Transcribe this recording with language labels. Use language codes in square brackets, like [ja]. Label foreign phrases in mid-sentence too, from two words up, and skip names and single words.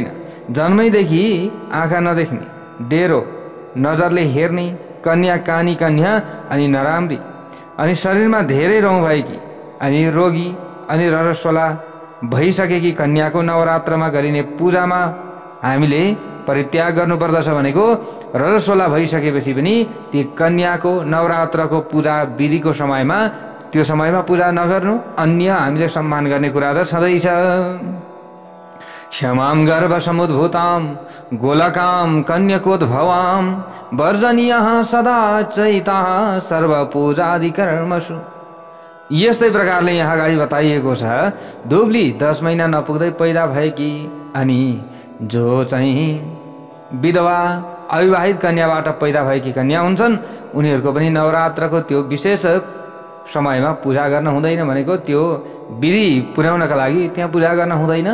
[ne] जन्मैदेखि आँखा नदेख्ने, डेरो, नजरले हेर्ने कन्या, कानी कन्या अनि नराम्री, अनि शरीरमा धेरै रौँ भएकी अनि रोगी अनि रजस्वला भइसकेकी कन्याको नवरात्रमा गरिने पूजामा हामीले परित्याग गर्नुपर्दछ। भनेको रजस्वला भइसकेपछि पनि ती कन्याको नवरात्रको पूजा विधिको समयमा, त्यो समयमा पूजा नगर्नु, अन्य हामीले सम्मान गर्ने कुरा त छँदैछ। [sa] क्षमां गर्भ समुद्भूतां गोलकां कन्यकोद्भवां वर्जनीयः सदा चैताः सर्वपूजादि कर्मसु। [ne] यस्तै प्रकारले यहाँ अगाडि बताइएको छ। दुब्ली 10 महिना नपुग्दै पैदा भएकी अनि जो चाहिँ विधवा अविवाहित कन्याबाट पैदा भएकी कन्या हुन्छन् उनीहरूको पनि नवरात्रको त्यो विशेष समयमा पूजा गर्न हुँदैन भनेको त्यो विधि पुर्याउनका लागि त्यहाँ पूजा गर्न हुँदैन।